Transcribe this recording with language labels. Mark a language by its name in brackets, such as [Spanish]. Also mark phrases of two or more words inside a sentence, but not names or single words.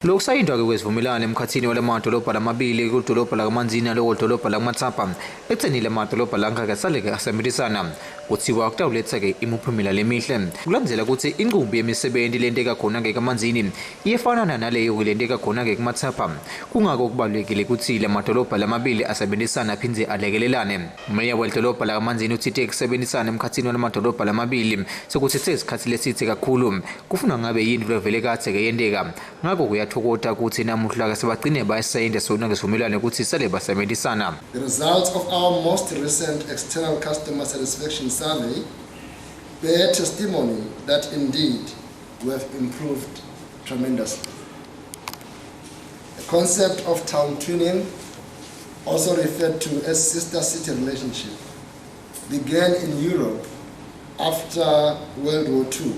[Swati] Lokusayindwa kwesivumelwano emkhathini walamadolobha lamabili kudolobha lakaManzini nalokudolobha lakaMatsapa ekuthenile amadolobha langakesaleke asemelisana kuthiwa kutawuletha-ke imiphumela lemihle kulandzela ukuthi inqubo yemisebenti lenteka khona-ke kaManzini iyefanana naleyo lenteka khona-ke kuMatsapa kungako kubalulekile ukuthi lamadolobha lamabili asebenzisana aphindze alekelelane. Umeya wedolobha lakaManzini uthithe kusebenzisana emkhathini walamadolobha lamabili sekuthithe isikhathi lesithe kakhulu kufuna ngabe yini vele kade-ke yenteka ngako kuyathokoza ukuthi namuhla sebagcine bayisayinda sona ngesivumelwano ukuthi sale basebenzisana. [English] The results of our most recent external customer satisfaction survey bear testimony that indeed we have improved tremendously. The concept of town twinning, also referred to as sister city relationship, began in Europe after World War II.